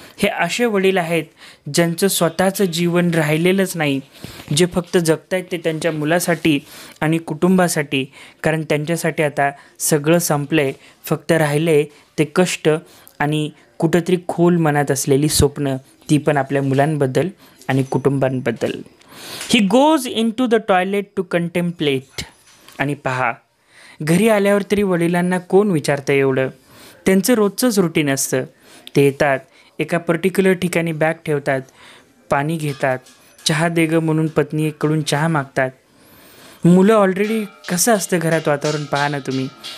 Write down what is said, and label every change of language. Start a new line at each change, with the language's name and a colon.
Marathi: हे असे वडील आहेत ज्यांचं स्वतःचं जीवन राहिलेलंच नाही, जे फक्त जगतायत ते त्यांच्या मुलासाठी आणि कुटुंबासाठी, कारण त्यांच्यासाठी आता सगळं संपलं आहे. फक्त राहिले ते कष्ट आणि कुठंतरी खोल मनात असलेली स्वप्न, ती पण आपल्या मुलांबद्दल आणि कुटुंबांबद्दल.
English: He goes in to the toilet to contemplate.
Marathi: आणि पहा, घरी आल्यावर तरी वडिलांना कोण विचारतं एवढं, त्यांचं रोजचंच रुटीन असतं. ते येतात, एका पर्टिक्युलर ठिकाणी बॅग ठेवतात, पाणी घेतात, चहा दे गं म्हणून पत्नीकडून चहा मागतात. मुलं ऑलरेडी कसं असतं घरात वातावरण पहा ना तुम्ही.